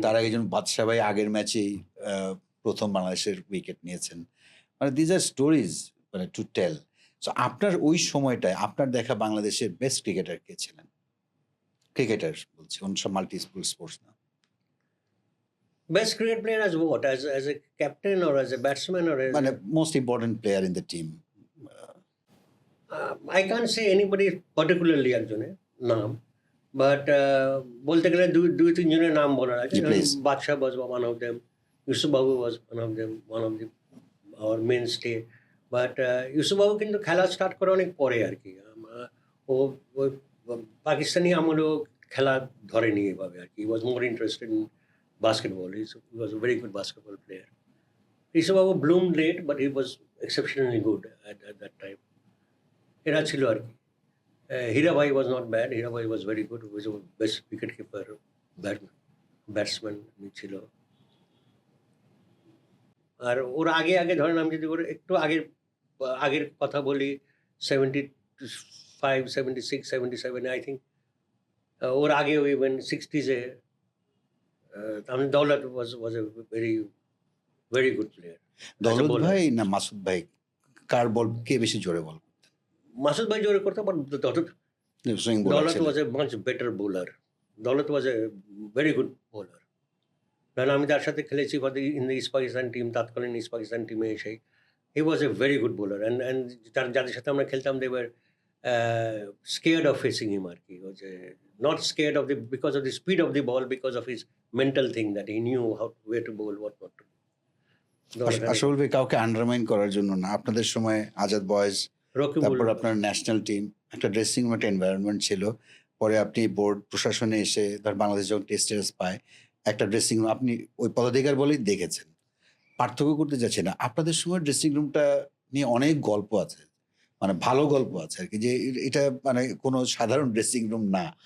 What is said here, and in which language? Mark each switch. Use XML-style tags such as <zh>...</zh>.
<bn>তার আগে যেমন বাদশা ভাই আগের ম্যাচেই প্রথম বাংলাদেশের উইকেট নিয়েছেন। মানে</bn> <en>these are stories</en> <bn>মানে</bn> <en>To tell.</en> <bn>সো আপনার ওই সময়টায় আপনার দেখা বাংলাদেশের বেস্ট ক্রিকেটার কে ছিলেন? ক্রিকেটার বলছি, অন্য সব মাল্টি স্পোর্টস না।</bn> <en>Best cricket player as what? As a captain or as a batsman or as মানে most important player in the team. I can't say anybody particularly</en> <bn>একজনের নাম, but বলতে গেলে দুই তিনজনের নাম বলার আছে।</bn> <en>Yeah, please. Badsha was one of them, Yousuf Babu was one of the our mainstay, but Yousuf Babu</en> <bn>কিন্তু খেলা স্টার্ট করে অনেক পরে আর কি। ও পাকিস্তানি আমলেও খেলা ধরেনি এভাবে আর কি।</bn> <en>He was more interested in basketball. He was a very good basketball player. Yousuf Babu bloomed late, but he was exceptionally good at that time.</en> <bn>এরা ছিল আর কি।</bn> <en>হীরা ভাই was not bad, Hira ভাই was very good, was best wicket keeper,</en> <bn>batsman ছিল। আর ওর আগে ধরেন আমি যদি একটু আগের কথা বলি, 75, 76, 77 আই থিঙ্ক। ওর আগে</bn> <en>Even 60s আমি Daulat was a very good player.</en> <bn>দৌলত ভাই না মাসুদ ভাই, কার বল কে বেশি জোরে বল? মাসুদ ভাই জোরে করতে, but swing</bn> <en>Daulat</en> <bn>bowler</bn> <en>was a much better bowler. Daulat was a very good bowler.</en> <bn>কারণ আমি তার সাথে খেলেছি</bn> <en>in the East Pakistan team,</en> <bn>তৎকালীন ইস্ট পাকিস্তান টিমে এসে।</bn> <en>he was a very good bowler, and</en> <bn>যাদের সাথে আমরা খেলতাম</bn> <en>They were scared of facing him আর কি। was not scared of because of the speed of the ball, because of his mental thing that he knew where to bowl, what not to do.</en> <bn>আসল ভাই কাউকে undermine করার জন্য না, আপনাদের সময় Azad boys, Rakibul, তারপর আপনার ন্যাশনাল টিম, একটা ড্রেসিং রুম, একটা এনভায়রনমেন্ট ছিল। পরে আপনি বোর্ড প্রশাসনে এসে ধর বাংলাদেশ যখন টেস্ট সিরিজ পায়, একটা ড্রেসিং রুম আপনি ওই পদাধিকার বলেই দেখেছেন। পার্থক্য করতে যাচ্ছে না, আপনাদের সময় ড্রেসিং রুমটা নিয়ে অনেক গল্প আছে, মানে ভালো গল্প আছে আর কি, যে এটা মানে কোনো সাধারণ ড্রেসিং রুম না।</bn>